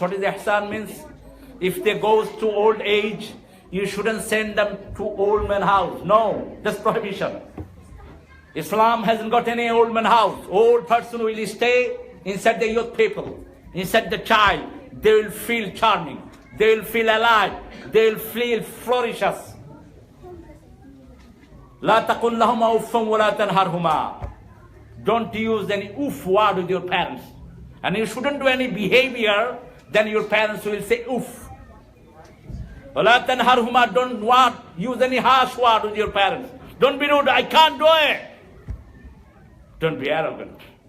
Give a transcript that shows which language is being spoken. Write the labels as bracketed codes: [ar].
[en] What is ihsan means? If they go to old age, you shouldn't send them to old man house. No, that's prohibition. Islam hasn't got any old man house. Old person will stay inside the youth people, inside the child. They will feel charming. They will feel alive. They will feel flourishes. [ar] لا تقل لهما أف ولا تنهرهما. [en] Don't use any oof word with your parents. And you shouldn't do any behavior, then your parents will say oof. [ar] ولا تنهرهما. [en] Don't use any harsh word with your parents. Don't be rude. I can't do it. Don't be arrogant.